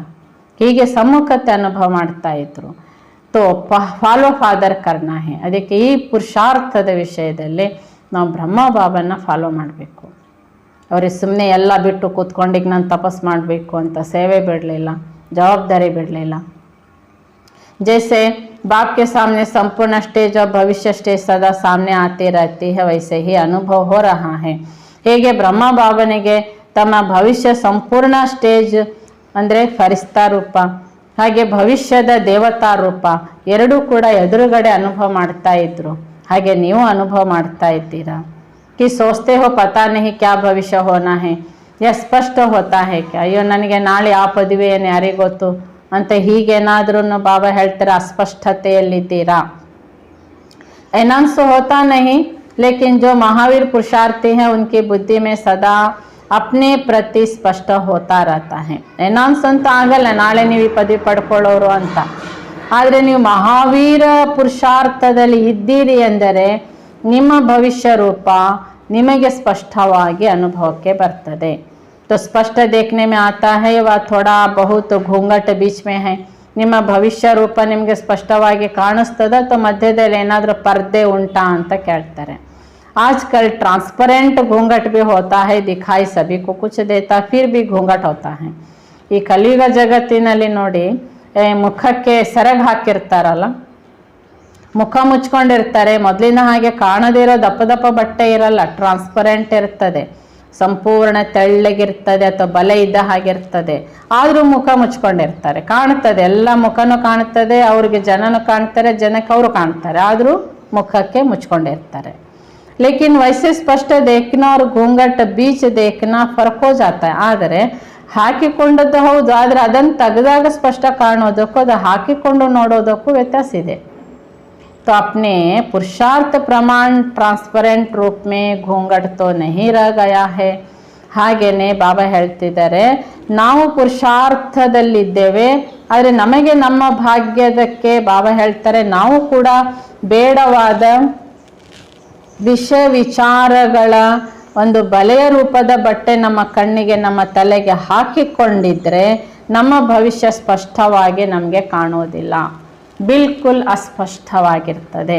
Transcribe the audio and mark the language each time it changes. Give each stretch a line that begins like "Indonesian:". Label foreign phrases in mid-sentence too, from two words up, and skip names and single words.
Kannada: ಹೀಗೆ ಸಮ್ಮುಖತೆ ಅನುಭವ ಮಾಡ್ತಾ ಇದ್ರು.
Hindi: तो फॉलो फादर करना है.
Kannada: ಅದಕ್ಕೆ ಈ ಪುರುಷಾರ್ಥದ ವಿಷಯದಲ್ಲಿ ನಾವು ಬ್ರಹ್ಮ ಬಾಬನ್ನ ಫಾಲೋ ಮಾಡಬೇಕು. ಅವ್ರಿಗೆ ಸುಮ್ಮನೆ ಎಲ್ಲ ಬಿಟ್ಟು ಕೂತ್ಕೊಂಡೀಗ ನಾನು ತಪಸ್ ಮಾಡಬೇಕು ಅಂತ ಸೇವೆ ಬಿಡಲಿಲ್ಲ, ಜವಾಬ್ದಾರಿ ಬಿಡಲಿಲ್ಲ.
Hindi: जैसे बाप के सामने संपूर्ण स्टेज और भविष्य स्टेज सदा सामने आती रहती है, वैसे ही अनुभव हो रहा है.
Kannada: ಹೇಗೆ ಬ್ರಹ್ಮ ಬಾಬನಿಗೆ ತಮ್ಮ ಭವಿಷ್ಯ ಸಂಪೂರ್ಣ ಸ್ಟೇಜ್ ಅಂದರೆ ಫರಿಸ್ತಾ ರೂಪ, ಹಾಗೆ ಭವಿಷ್ಯದ ದೇವತಾ ರೂಪ ಎರಡೂ ಕೂಡ ಎದುರುಗಡೆ ಅನುಭವ ಮಾಡ್ತಾ ಇದ್ರು. ಹಾಗೆ ನೀವು ಅನುಭವ ಮಾಡ್ತಾ ಇದ್ದೀರಾ.
Hindi: कि सोचते हो पता नहीं क्या भविष्य होना है, यह स्पष्ट होता है क्या,
Kannada: ಅಯ್ಯೋ ನನಗೆ ನಾಳೆ ಆ ಪದವಿ ಏನು ಯಾರಿಗೆ ಗೊತ್ತು ಅಂತ ಹೀಗೇನಾದ್ರೂ ಬಾಬಾ ಹೇಳ್ತಾರೆ ಅಸ್ಪಷ್ಟತೆಯಲ್ಲಿದ್ದೀರಾ.
Hindi: एनांस होता नहीं, लेकिन जो महावीर पुरुषार्थी हैं उनकी बुद्धि में सदा अपने प्रति स्पष्ट होता रहता है.
Kannada: ಎನಾನ್ಸ್ ಅಂತ ಆಗಲ್ಲ ನಾಳೆ ನೀವು ಈ ಪದವಿ ಪಡ್ಕೊಳ್ಳೋರು ಅಂತ. ಆದರೆ ನೀವು ಮಹಾವೀರ ಪುರುಷಾರ್ಥದಲ್ಲಿ ಇದ್ದೀರಿ ಎಂದರೆ ನಿಮ್ಮ ಭವಿಷ್ಯ ರೂಪ ನಿಮಗೆ ಸ್ಪಷ್ಟವಾಗಿ ಅನುಭವಕ್ಕೆ ಬರ್ತದೆ.
Hindi: तो स्पष्ट देखने में आता है व थोड़ा बहुत घूंघट बीच में है.
Kannada: ನಿಮ್ಮ ಭವಿಷ್ಯ ರೂಪ ನಿಮಗೆ ಸ್ಪಷ್ಟವಾಗಿ ಕಾಣಿಸ್ತದ ಅಥವಾ ಮಧ್ಯದಲ್ಲಿ ಏನಾದರೂ ಪರ್ದೆ ಉಂಟಾ ಅಂತ ಕೇಳ್ತಾರೆ.
Hindi: आजकल ट्रांसपेरेंट घूंघट भी होता है, दिखाई सभी को कुछ देता फिर भी घूंघट होता है.
Kannada: ಈ ಕಲಿಯುಗ ಜಗತ್ತಿನಲ್ಲಿ ನೋಡಿ ಮುಖಕ್ಕೆ ಸೆರಗ್ ಹಾಕಿರ್ತಾರಲ್ಲ, ಮುಖ ಮುಚ್ಕೊಂಡಿರ್ತಾರೆ. ಮೊದಲಿನ ಹಾಗೆ ಕಾಣದೇ ಇರೋ ದಪ್ಪ ದಪ್ಪ ಬಟ್ಟೆ ಇರಲ್ಲ, ಟ್ರಾನ್ಸ್ಪರೆಂಟ್ ಇರ್ತದೆ, ಸಂಪೂರ್ಣ ತೆಳ್ಳಗಿರ್ತದೆ ಅಥವಾ ಬಲೆ ಇದ್ದ ಹಾಗಿರ್ತದೆ. ಆದರೂ ಮುಖ ಮುಚ್ಕೊಂಡಿರ್ತಾರೆ, ಕಾಣುತ್ತದೆ, ಎಲ್ಲ ಮುಖನೂ ಕಾಣುತ್ತದೆ, ಅವ್ರಿಗೆ ಜನನೂ ಕಾಣ್ತಾರೆ, ಜನಕ್ಕೆ ಅವರು ಕಾಣ್ತಾರೆ, ಆದರೂ ಮುಖಕ್ಕೆ ಮುಚ್ಕೊಂಡಿರ್ತಾರೆ.
Hindi: लेकिन वैसे स्पष्ट देखना और घूंघट बीच देखना फर्क हो जाता है.
Kannada: ಆದರೆ ಹಾಕಿಕೊಂಡದ್ದು ಹೌದು, ಆದರೆ ಅದನ್ನು ತೆಗೆದಾಗ ಸ್ಪಷ್ಟ ಕಾಣೋದಕ್ಕೂ ಅದು ಹಾಕಿಕೊಂಡು ನೋಡೋದಕ್ಕೂ ವ್ಯತ್ಯಾಸ ಇದೆ.
Hindi: तो अपने पुरुषार्थ प्रमाण ट्रांसपेरेंट रूप में घूंघट तो नहीं रह गया है.
Kannada: ಹಾಗೇನೆ ಬಾಬಾ ಹೇಳ್ತಿದ್ದಾರೆ ನಾವು ಪುರುಷಾರ್ಥದಲ್ಲಿದ್ದೇವೆ, ಆದರೆ ನಮಗೆ ನಮ್ಮ ಭಾಗ್ಯದಕ್ಕೆ ಬಾಬಾ ಹೇಳ್ತಾರೆ ನಾವು ಕೂಡ ಬೇಡವಾದ ವಿಷಯ ವಿಚಾರಗಳ ಒಂದು ಬಲೆಯ ರೂಪದ ಬಟ್ಟೆ ನಮ್ಮ ಕಣ್ಣಿಗೆ ನಮ್ಮ ತಲೆಗೆ ಹಾಕಿಕೊಂಡಿದ್ರೆ ನಮ್ಮ ಭವಿಷ್ಯ ಸ್ಪಷ್ಟವಾಗಿ ನಮಗೆ ಕಾಣೋದಿಲ್ಲ, ಬಿಲ್ಕುಲ್ ಅಸ್ಪಷ್ಟವಾಗಿರ್ತದೆ.